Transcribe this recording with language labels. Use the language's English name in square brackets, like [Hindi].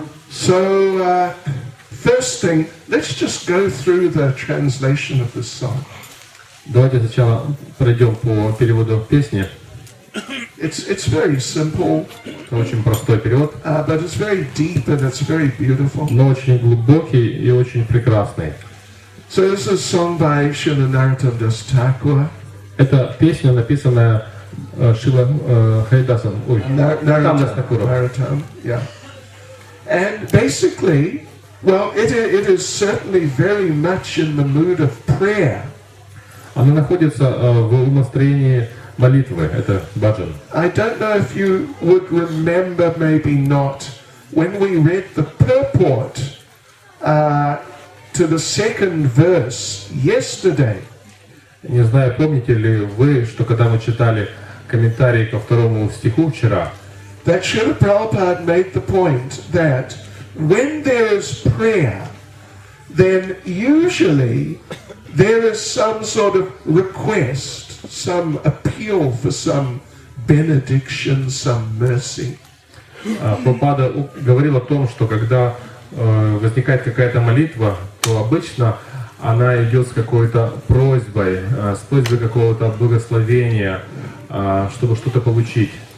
[English] So, first thing, let's just go through the translation of this song. [Russian] Давайте сначала пройдем по переводу песни. [English] It's very simple. [Russian] Это очень простой перевод, [English] but it's very deep and it's very beautiful. [Russian] но очень глубокий и очень прекрасный. [English] So this is a song by Shri Narottama Thakur. [Russian] Это песня, написанная Шила Харидасом. Ой, [English] Narottama, yeah. And basically, well, it is certainly very much in the mood of prayer. [Russian] Она находится в настроении молитвы, это баджан. [English] I don't know if you would remember, maybe not, when we read the purport to the second verse yesterday. [Russian] Не знаю, помните ли вы, что когда мы читали комментарии ко второму стиху вчера, [English] that Srila Prabhupada made the point that when there is prayer, then usually there is some sort of request, some appeal for some benediction, some mercy. [Russian] Прабхупада говорил о том, что когда возникает какая-то молитва, то обычно она идет с какой-то просьбой, с просьбой какого-то благословения, чтобы что-то получить.